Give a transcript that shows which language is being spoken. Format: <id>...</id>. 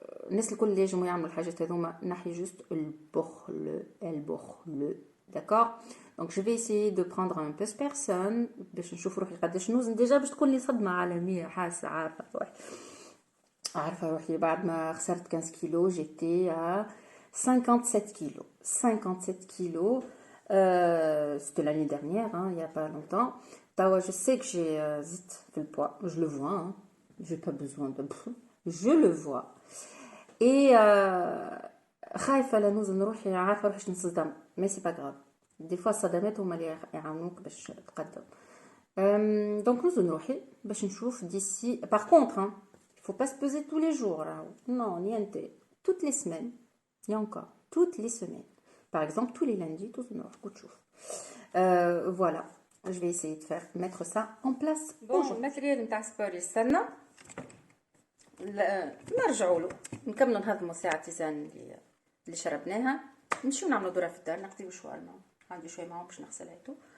<ar>الناس الكل اللي يجموا يعملوا الحاجات هذوما نحي جوست البخل.</ar> <fr>D'accord. Donc je vais essayer de prendre un peu personne</fr> <ar>باش نشوف روحي قداش نوزن ديجا باش تكون لي صدمه عالميه حاسه عارفه روحي بعد ما خسرت 15 كيلو</ar> <fr>j'étais à 57 kilos. 57 kilos. C'était l'année dernière, il n'y a pas longtemps. Je sais que j'ai zit fait le poids, je le vois, hein. J'ai pas besoin de... Je le vois. Et</fr> <ar>خايفة لا نوزن روحي عارفة روحي نصدم.</ar> <fr>Mais c'est pas grave. Des fois</fr> <ar>الصدمات هما اللي يعاونوك باش تقدم. Donc نوزن روحي باش نشوف</ar> <fr>d'ici... Par contre, hein, il faut pas se peser tous les jours. Non, niente. Toutes les semaines. Il y a encore. Toutes les semaines. Par exemple, tous les lundis, tous nos coups. Voilà, je vais essayer de mettre ça en place. Bon, le matériel</fr> <ar>نتاع سبور يستنى. نرجعوا له نكملوا نهضموا ساعة تيزان اللي شربناها. نمشيو نعملوا دورة في الدار نقضيو شوية الماء. عندي شوية معاهم باش نغسلها تو.</ar>